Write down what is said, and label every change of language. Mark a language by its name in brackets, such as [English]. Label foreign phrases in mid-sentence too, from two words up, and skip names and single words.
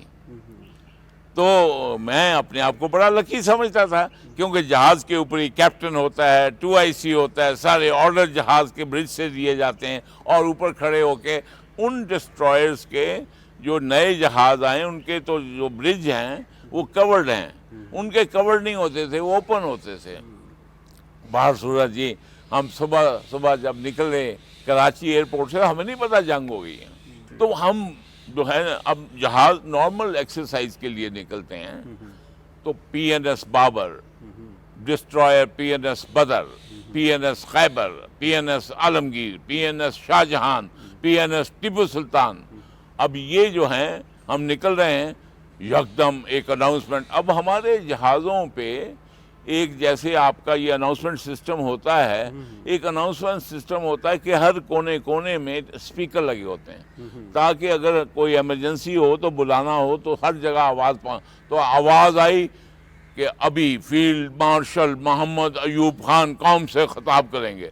[Urdu] تو میں اپنے آپ کو بڑا لکی سمجھتا تھا، کیونکہ جہاز کے اوپر ہی کیپٹن ہوتا ہے، 2IC ہوتا ہے، سارے آرڈر جہاز کے برج سے دیے جاتے ہیں، اور اوپر کھڑے ہو کے ان ڈسٹرائرز کے جو نئے جہاز آئے ان کے تو جو برج ہیں وہ کورڈ ہیں، ان کے کورڈ نہیں ہوتے تھے، وہ اوپن ہوتے تھے. بہر صورت جی ہم صبح جب نکلے کراچی ایئرپورٹ سے، ہمیں نہیں پتا جنگ ہو گئی ہے. تو ہم جو ہے اب جہاز [English] normal exercise [Urdu] کے لیے نکلتے ہیں. تو PNS بابر destroyer PNS Badr, PNS Khyber, PNS Alamgir, PNS Shahjahan, PNS ٹیپو سلطان. اب یہ جو ہیں ہم نکل رہے ہیں یکدم ایک اناؤنسمنٹ. اب ہمارے جہازوں پہ ایک جیسے آپ کا یہ [English] announcement system [Urdu] ہوتا ہے, ایک [English] announcement system [Urdu] ہوتا ہے کہ ہر کونے کونے میں اسپیکر لگے ہوتے ہیں تاکہ اگر کوئی ایمرجنسی ہو تو بلانا ہو تو ہر جگہ آواز تو آواز آئی کہ ابھی [English] field marshal [Urdu] محمد ایوب خان قوم سے خطاب کریں گے.